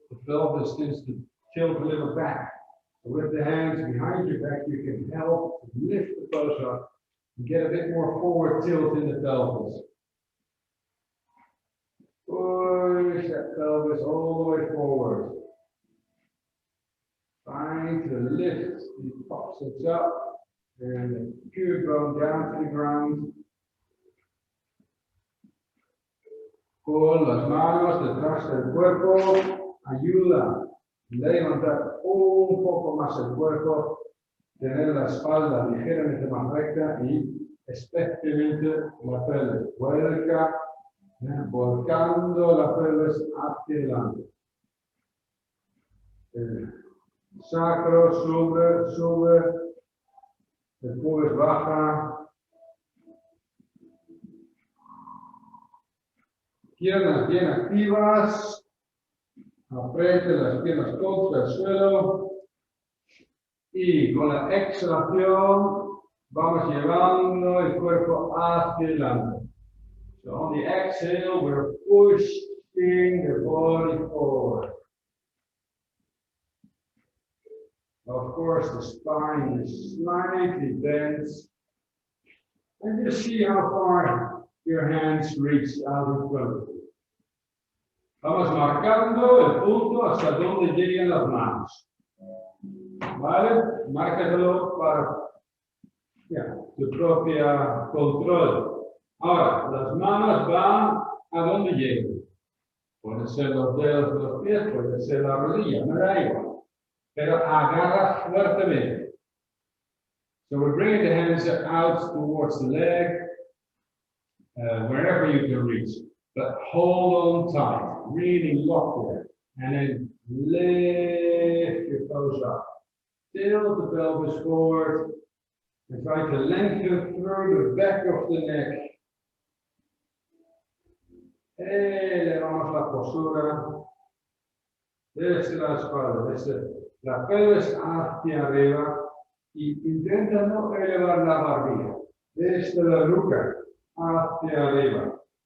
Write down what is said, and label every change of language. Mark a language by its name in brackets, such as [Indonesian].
[English] The pelvis tends to tilt a little back. So with the hands behind your back, you can help lift the pelvis up and get a bit more forward tilt in the pelvis. Push that pelvis all the way forward. Trying to lift the coccyx up and the pubic bone down to the ground. [Spanish] Con las manos detrás del cuerpo, ayuda. Levantar un poco más el cuerpo, tener la espalda ligeramente más recta y especialmente la pelvis. Vuelca, volcando la pelvis hacia adelante. El sacro sube, el pubis baja. Piernas bien activas. Apriete las piernas contra el suelo y con la exhalación vamos llevando el cuerpo hacia adelante. [English] So on the exhale, we're pushing the body forward. Of course, the spine is slightly bent. And just see how far your hands reach out in front of you. [Spanish] Vamos marcando el punto hasta donde llegan las manos. ¿Vale? Márcatelo para tu propia control. Ahora, las manos van a donde llegan. Pueden ser los dedos de los pies, puede ser la rodilla, me da igual. Pero agarra fuertemente. [English] So we're bringing the hands out towards the leg, wherever you can reach. But hold on tight. Really lock there, and then lift your toes up. Tilt the pelvis forward, and try to lengthen through the back of the neck. [Spanish] Elevamos la postura desde la espalda, desde la pelvis hacia arriba, y intenta no elevar la barbilla, desde la nuca hacia arriba.